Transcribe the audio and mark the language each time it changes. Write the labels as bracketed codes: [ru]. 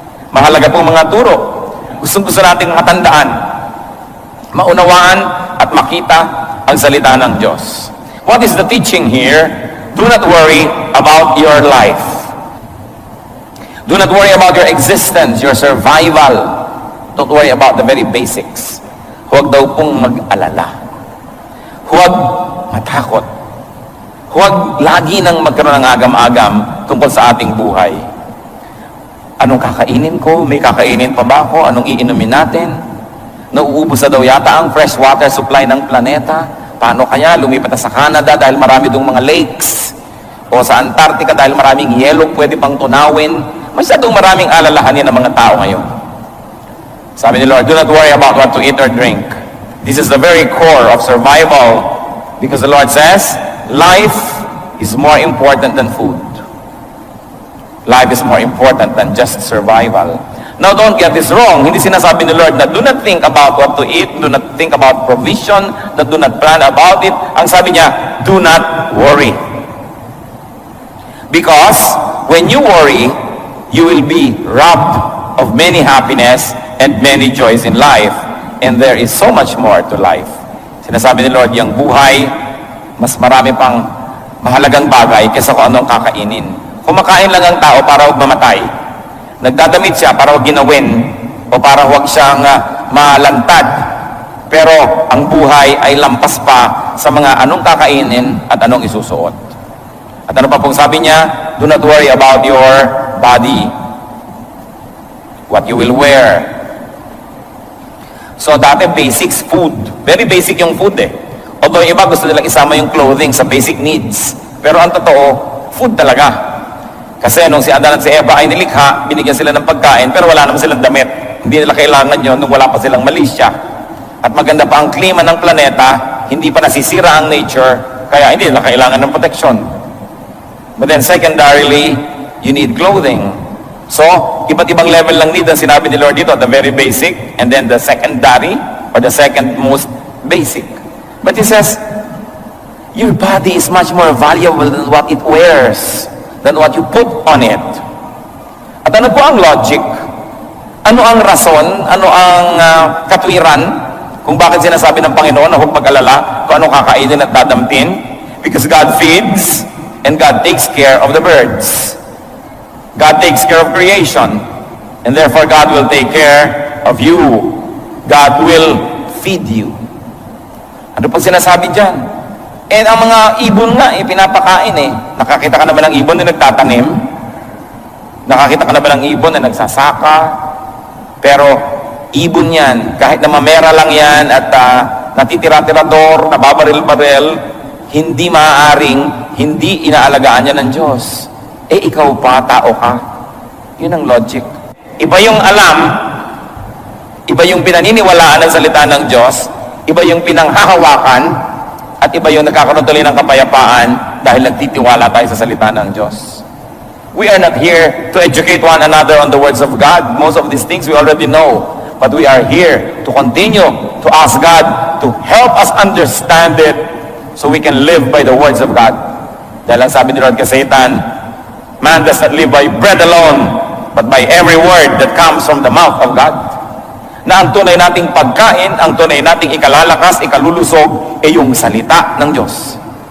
[tl] Mahalaga po mga turo. Gusto nating matandaan, maunawaan at makita ang salita ng Diyos. [en] What is the teaching here? Do not worry about your life. Do not worry about your existence, your survival. Don't worry about the very basics. [tl] Huwag daw pong mag-alala. Huwag matakot. Huwag lagi nang magkaroon ng agam-agam tungkol sa ating buhay. Anong kakainin ko? May kakainin pa ba ako? Anong iinumin natin? Nauubos na daw yata ang fresh water supply ng planeta. Paano kaya? Lumipat na sa Canada dahil marami dong mga lakes. O sa Antarctica dahil maraming yelo pwede pang tunawin. Masyadong maraming alalahanin ng mga tao ngayon. Sabi ni Lord, [en] do not worry about what to eat or drink. This is the very core of survival. Because the Lord says, life is more important than food. Life is more important than just survival. Now, don't get this wrong. [tl] Hindi sinasabi ni Lord na [en] do not think about what to eat, do not think about provision, that do not plan about it. [tl] Ang sabi niya, [en] do not worry. Because when you worry, you will be robbed of many happiness and many joys in life. And there is so much more to life. [tl] Sinasabi ni Lord, yung buhay, mas marami pang mahalagang bagay kaysa kung anong kakainin. Kumakain lang ang tao para huwag mamatay. Nagdadamit siya para huwag ginawin o para huwag siyang malantad. Pero ang buhay ay lampas pa sa mga anong kakainin at anong isusuot. At ano pa pong sabi niya? [en] Do not worry about your body. What you will wear. So dati basics, food. Very basic [tl] yung food eh. Although iba gusto nilang isama yung clothing sa basic needs. Pero ang totoo, food talaga. Kasi nung si Adan at si Eva ay nilikha, binigyan sila ng pagkain, pero wala naman silang damit. Hindi nila kailangan yun nung wala pa silang malisya. At maganda pa ang klima ng planeta, hindi pa nasisira ang nature, kaya hindi nila kailangan ng protection. [en] But then secondarily, you need clothing. So, [tl] iba't ibang level lang need ang sinabi ni Lord dito, [en] the very basic, and then the secondary, or the second most basic. But He says, your body is much more valuable than what it wears, than what you put on it. [tl] At ano po ang logic? Ano ang rason? Ano ang katwiran? Kung bakit sinasabi ng Panginoon na huwag mag-alala kung anong kakainin at dadamtin? [en] Because God feeds and God takes care of the birds. God takes care of creation. And therefore God will take care of you. God will feed you. [tl] Ano po sinasabi dyan? And ang mga ibon nga, pinapakain eh. Nakakita ka naman ng ibon na nagtatanim? Nakakita ka naman ng ibon na nagsasaka? Pero, ibon yan. Kahit na mamera lang yan at natitira-tirador, nababaril-baril, hindi maaaring, hindi inaalagaan yan ng Diyos. Eh, ikaw pa, tao ka. Yun ang logic. Iba yung alam, iba yung pinaniniwalaan ng salita ng Diyos, iba yung pinanghahawakan, at iba yung nagkakaroon tuloy ng kapayapaan dahil nagtitiwala tayo sa salita ng Diyos. [en] We are not here to educate one another on the words of God. Most of these things we already know. But we are here to continue to ask God to help us understand it so we can live by the words of God. [tl] Dahil ang sabi ni Lord kay Satan, [en] man does not live by bread alone, but by every word that comes from the mouth of God. [tl] Na ang tunay nating pagkain, ang tunay nating ikalalakas, ikalulusog, ay yung salita ng Diyos.